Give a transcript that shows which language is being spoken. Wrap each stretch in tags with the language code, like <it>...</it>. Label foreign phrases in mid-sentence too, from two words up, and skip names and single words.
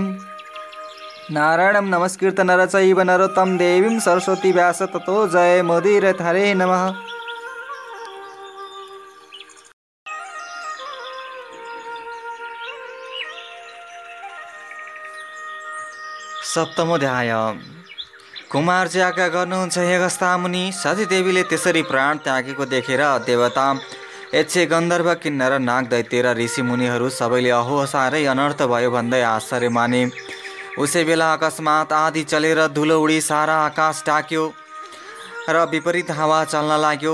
<sa>नारायणं नमस्कृत्य नर चैव नरोत्तमं देवीं सरस्वती व्यास ततो जय मुदीरयेत्। हरे नमः। सप्तमोऽध्याय।</sa> <ne>कुमारजी आज्ञा गर्नुहुन्छ हे अगस्त्य मुनि। सतीदेवीले त्यसरी प्राण त्यागेको देखेर देवता यक्ष गन्धर्व किन्नर नाग दैत्य र ऋषि मुनिहरू सबैले अहो साह्रै अनर्थ भयो भन्दै आश्चर्य माने। उसै बेला अकस्मात आँधी चलेर धुलो उडी सारा आकाश ढाक्यो र विपरीत हावा चल्न लाग्यो।</ne>